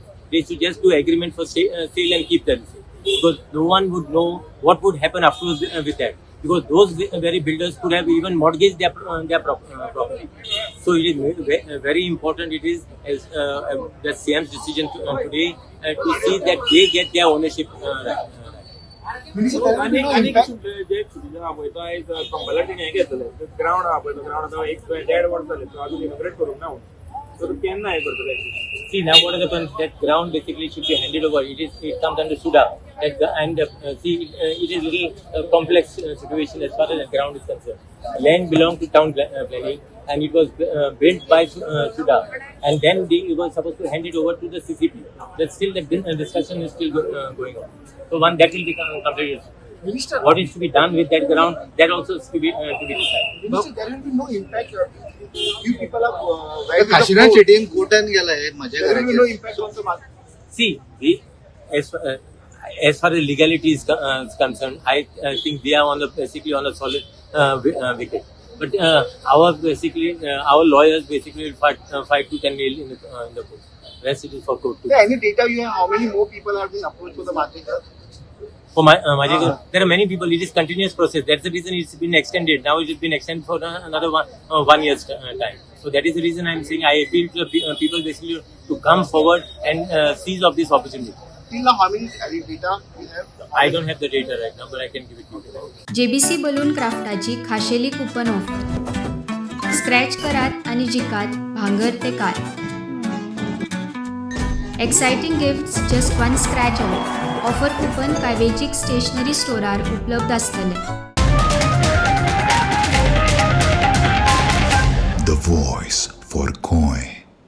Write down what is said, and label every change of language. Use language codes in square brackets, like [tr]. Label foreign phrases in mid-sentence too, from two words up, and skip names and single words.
[en] They should just do agreement for sale and keep that. Because no one would know what would happen afterwards with that. Because those very builders could have even mortgaged their property. So it is very important. It is as the CM's decision today to see that they get their ownership right. [kok] अनेक जे सुविधा हा पळय तो एक कंपलटीने हे घेतले ग्राउंड हा पळय तो ग्राउंड आता एक 1.5 वर्ष झाले तो अजून इनॉग्रेट करूंक ना तर केन्ना हे करतले [en] See now what happens that ground basically should be handed over. It comes under SUDA and see it is little complex situation as far as the ground is concerned. Land belonged to town planning and it was built by SUDA and then they were supposed to hand it over to the CCP. That still the discussion is still going on. So one that will be completed. Minister, What is to be done with that ground, that also is to be decided. Minister, there will be no impact. You people are [kok] काशीनाथ शेट्टीन कोर्टान गेलाय माझ्या [en] there will be no [kok] घराचे [en] impact on the market. See, as far as legality is concerned, I think they are on the basically on a solid wicket. But our lawyers basically will fight to 10 nail in the court. Rest it is for court to. Yeah, any data you have? How many more people are being approached for the market? For there are many people. It is continuous process. That's the reason it's been extended. Now it has been extended for another 1 year's time. So that is the reason I'm saying I appeal to the people basically to come forward and seize of this opportunity. Till now, how many data you have? I don't have the data right now, but I can give it to you. [kok] JBC बलून क्राफ्टाची खाशेली कुपन ऑफर. स्क्रॅच करात आणि जिकात भांगर ते कार. [en] exciting gifts just one scratch away. [kok] ऑफर कुपन कावेजिक स्टेशनरी स्टोरार उपलब्ध असतले. [en] The voice for coin.